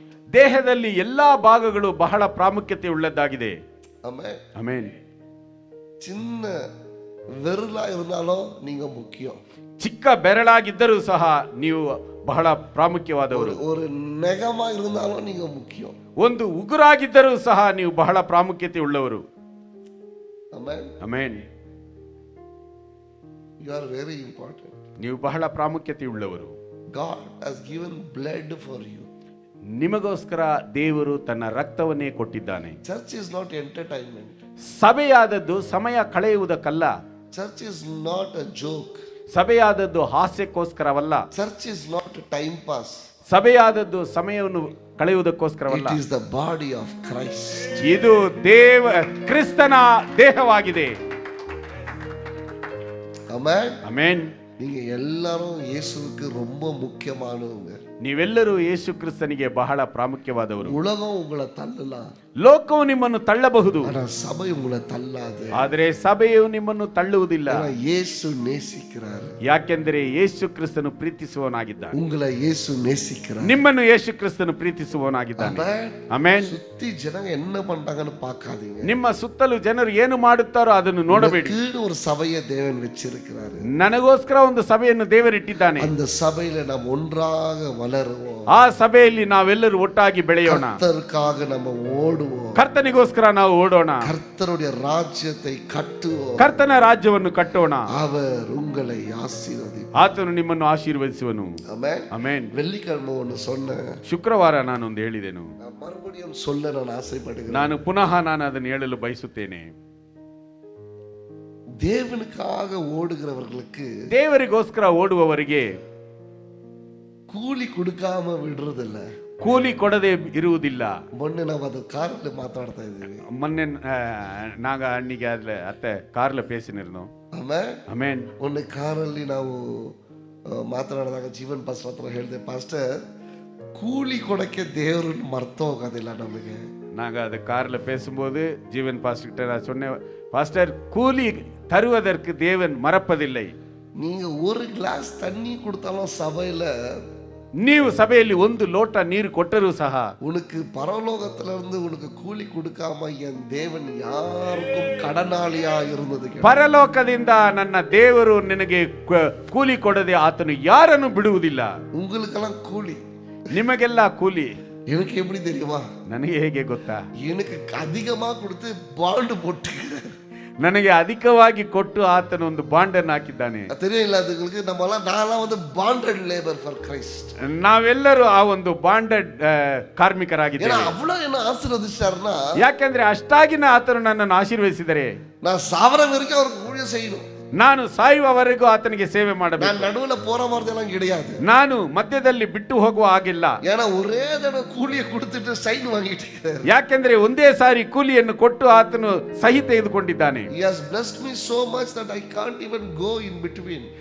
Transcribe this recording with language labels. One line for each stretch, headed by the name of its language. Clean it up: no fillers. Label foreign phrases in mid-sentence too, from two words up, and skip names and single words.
Kannada: ದೇಹದಲ್ಲಿ ಎಲ್ಲಾ ಭಾಗಗಳು ಬಹಳ ಪ್ರಾಮುಖ್ಯತೆ ಉಳ್ಳದ್ದಾಗಿದೆ. Amen. ಆಮೆನ್.
Tamil: சின்ன விரலா இருந்தாலும் நீங்க முக்கியம்.
Kannada: ಚಿಕ್ಕ ಬೆರಳಾಗಿದ್ದರೂ ಸಹ ನೀವು ಬಹಳ ಪ್ರಾಮುಖ್ಯವಾದವರು.
Tamil: ஒரு நெகமா இருந்தாலும் நீங்க முக்கியம்.
Kannada: ಒಂದು ಉಗುರಾಗಿದ್ದರೂ ಸಹ ನೀವು ಬಹಳ ಪ್ರಾಮುಖ್ಯತೆ ಉಳ್ಳವರು. Amen. ಆಮೆನ್.
English: You are very important.
Kannada: ನೀವು ಬಹಳ ಪ್ರಾಮುಖ್ಯತೆ ಉಳ್ಳವರು.
English: God has given blood for you.
Kannada: ನಿಮಗೋಸ್ಕರ ದೇವರು ತನ್ನ ರಕ್ತವನ್ನೇ ಕೊಟ್ಟಿದ್ದಾನೆ.
English: Church is not entertainment.
Kannada: ಸಭೆಯಾದದ್ದು ಸಮಯ ಕಳೆಯುವುದಕ್ಕಲ್ಲ.
English: Church is not a joke.
Kannada: ಸಭೆಯಾದದ್ದು ಹಾಸ್ಯಕ್ಕೋಸ್ಕರವಲ್ಲ.
English: Church is not a time pass.
Kannada: ಸಭೆಯಾದದ್ದು ಸಮಯವನ್ನು ಕಳೆಯುವುದಕ್ಕೋಸ್ಕರವಲ್ಲ.
English: It is the body of Christ.
Kannada: ಇದು ಕ್ರಿಸ್ತನ ದೇಹವಾಗಿದೆ. Amen. ಆಮೆನ್.
Tamil: நீங்க எல்லாரும் இயேசுவுக்கு ரொம்ப முக்கியமானவங்க.
Kannada: ನೀವೆಲ್ಲರೂ ಯೇಸು ಕ್ರಿಸ್ತನಿಗೆ ಬಹಳ ಪ್ರಾಮುಖ್ಯವಾದವರು.
Tamil: உலகம் உங்களை தள்ளலாம்,
Kannada: ಲೋಕವು ನಿಮ್ಮನ್ನು ತಳ್ಳಬಹುದು,
Tamil: ஆனா சபை உங்களை தள்ளாது.
Kannada: ಆದರೆ ಸಭೆಯು ನಿಮ್ಮನ್ನು ತಳ್ಳುವುದಿಲ್ಲ.
Tamil: ஏன்னா இயேசு நேசிக்கிறார்.
Kannada: ಯಾಕೆಂದರೆ ಯೇಸು ಕ್ರಿಸ್ತನು ಪ್ರೀತಿಸುವವನಾಗಿದ್ದಾನೆ.
Tamil: உங்களை இயேசு நேசிக்கிறார்.
Kannada: ನಿಮ್ಮನ್ನು ಯೇಸು ಕ್ರಿಸ್ತನು ಪ್ರೀತಿಸುವವನಾಗಿದ್ದಾನೆ. ಆಮೆನ್.
Tamil: சுத்தி ஜனங்க என்ன பண்றாங்கன்னு பார்க்காதீங்க.
Kannada: ನಿಮ್ಮ ಸುತ್ತಲೂ ಜನರು ಏನು ಮಾಡುತ್ತಾರೋ ಅದನ್ನು ನೋಡಬೇಡಿ.
Tamil: கீழே ஒரு சபையை தேவன் வச்சிருக்கிறார்.
Kannada: ನನಗೋಸ್ಕರ ಒಂದು ಸಭೆಯನ್ನು ದೇವರಿಟ್ಟಿದ್ದಾನೆ.
Tamil: அந்த சபையில நாம் ஒன்றாக வளருவோம்.
Kannada: ಆ ಸಭೆಯಲ್ಲಿ ನಾವೆಲ್ಲರೂ ಒಟ್ಟಾಗಿ ಬೆಳೆಯೋಣ.
Tamil: கர்த்தருக்காக நம்ம ஓடுவோம்.
Kannada: ಕರ್ತನಿಗೋಸ್ಕರ ನಾವು ಓಡೋಣ.
Tamil: கர்த்தருடைய ராஜ்யத்தை கட்டுவோம்.
Kannada: ಕರ್ತನ ರಾಜ್ಯವನ್ನು ಕಟ್ಟೋಣ.
Tamil: அவர் உங்களை ஆசீர்வதிப்பார்.
Kannada: ಆತನು ನಿಮ್ಮನ್ನು ಆಶೀರ್ವದಿಸುವನು.
Tamil: ஆமென்.
Kannada: ಆಮೆನ್.
Tamil: வெள்ளிக்கிழமை ஒன்று சொன்னேன்,
Kannada: ಶುಕ್ರವಾರ ನಾನೊಂದು ಹೇಳಿದೆನು.
Tamil: மறுபடியும் சொல்ல நான் ஆசைப்படுகிறேன்.
Kannada: ನಾನು ಪುನಃ ಅದನ್ನು ಹೇಳಲು ಬಯಸುತ್ತೇನೆ.
Tamil: தேவனுக்காக ஓடுகிறவர்களுக்கு,
Kannada: ದೇವರಿಗೋಸ್ಕರ ಓಡುವವರಿಗೆ
Tamil: கூலி கொடுக்காம விடுறதில்ல.
Kannada: ಕೂಲಿ ಕೊಡದೆ ಇರುವುದಿಲ್ಲ. ಮೊನ್ನೆ ನಾವು ಅದು ಕಾರಲ್ಲಿ ಮಾತಾಡ್ತಾ ಇದ್ದೀವಿ. ಮೊನ್ನೆ ನಾಗ ಅಣ್ಣಿಗೆ ಅತ್ತೆ ಕಾರ್ಲ ಪೇಸಿನಿರ್ನು. ಆಮೆನ್. ಮೊನ್ನೆ ಕಾರಲ್ಲಿ ನಾವು ಮಾತನಾಡಿದಾಗ ಜೀವನ್ ಪಾಸ್ಟರ್ ಹತ್ರ ಹೇಳಿದೆ, ಪಾಸ್ಟರ್ ಕೂಲಿ ಕೊಡಕ್ಕೆ ದೇವರನ್ನು ಮರ್ತು ಹೋಗೋದಿಲ್ಲ ನಮಗೆ.
Tamil: நாங்கள் அது காரில் பேசும்போது ஜீவன் பாஸ்டர் கிட்ட நான் சொன்னேன், பாஸ்டர் கூலி தருவதற்கு தேவன் மறப்பதில்லை. நீங்க ஒரு கிளாஸ் தண்ணி கொடுத்தாலும் சபையில,
Kannada: ನೀವು ಸಭೆಯಲ್ಲಿ ಒಂದು ಲೋಟ ನೀರು ಕೊಟ್ಟರೂ ಸಹ
Tamil: உனக்கு பரலோகத்துல இருந்து உனக்கு கூலி கொடுக்காம என் தேவன் யாருக்கும் கடனாளியா இருந்தது.
Kannada: ಪರಲೋಕದಿಂದ ನನ್ನ ದೇವರು ನಿನಗೆ ಕೂಲಿ ಕೊಡದೆ ಆತನು ಯಾರನ್ನು ಬಿಡುವುದಿಲ್ಲ.
Tamil: உங்களுக்கெல்லாம் கூலி,
Kannada: ನಿಮಗೆಲ್ಲ ಕೂಲಿ.
Tamil: எனக்கு எப்படி தெரியுமா?
Kannada: ನನಗೆ ಹೇಗೆ ಗೊತ್ತಾ?
Tamil: எனக்கு அதிகமா கொடுத்து ಬಾಂಡ್ போட்டு,
Kannada: ನನಗೆ ಅಧಿಕವಾಗಿ ಕೊಟ್ಟು ಆತನು ಒಂದು ಬಾಂಡ್ ಅನ್ನು ಹಾಕಿದ್ದಾನೆ.
Tamil: தெரியல அதுங்களுக்கு. நான்லாம் வந்து
English: bonded labour for Christ.
Kannada: ನಾವೆಲ್ಲರೂ ಆ ಒಂದು ಬಾಂಡೆಡ್ ಕಾರ್ಮಿಕರಾಗಿದ್ದೇವೆ.
Tamil: அவ்வளவு என்ன ஆசீர்வதிச்சாருன்னா,
Kannada: ಯಾಕೆಂದ್ರೆ ಅಷ್ಟಾಗಿನ ಆತನು ನನ್ನನ್ನು ಆಶೀರ್ವದಿಸಿದರೆ
Tamil: நான் சாவர வரைக்கும் அவருக்கு ஊழியம் செய்யணும்.
Kannada: ನಾನು ಸಾಯುವವರೆಗೂ ಆತನಿಗೆ ಸೇವೆ ಮಾಡಬೇಕು.
Tamil: நான் நடுவுல போற மாதிரி எல்லாம் கிடையாது.
Kannada: ನಾನು ಮಧ್ಯದಲ್ಲಿ ಬಿಟ್ಟು ಹೋಗುವ ಹಾಗಿಲ್ಲ.
Tamil: ஏன்னா ஒரே தடவை கூலியை கொடுத்துட்டு சைன் வாங்கிட்டு இருக்காரு.
Kannada: ಯಾಕೆಂದ್ರೆ ಒಂದೇ ಸಾರಿ ಕೂಲಿಯನ್ನು ಕೊಟ್ಟು ಆತನು ಸಹಿ ತೆಗೆದುಕೊಂಡಿದ್ದಾನೆ.
English: He has blessed me so much that I can't even go in between.